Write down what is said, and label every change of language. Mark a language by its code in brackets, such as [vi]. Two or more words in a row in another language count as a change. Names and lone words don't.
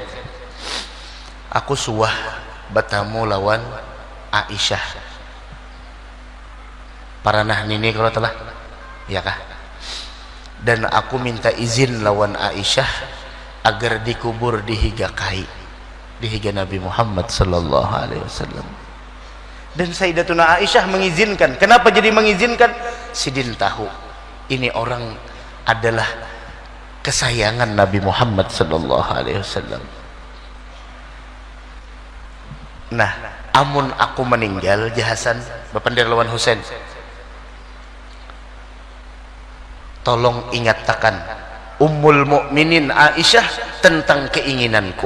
[bjn] Aku suah batamu lawan Aisyah. Paranah nini kalau telah, ya kah? Dan aku minta izin lawan Aisyah agar dikubur di higa kai, di higa Nabi Muhammad [ar] صلى الله عليه وسلم. [id] Dan Sayyidatuna Aisyah mengizinkan. Kenapa jadi mengizinkan? [bjn] Sidin tahu ini orang adalah kesayangan Nabi Muhammad [ar] صلى الله عليه وسلم. [bjn] Nah, amun aku meninggal jahasan bapandar lawan Husain, tolong ingatkan Ummul Mukminin Aisyah tentang keinginanku.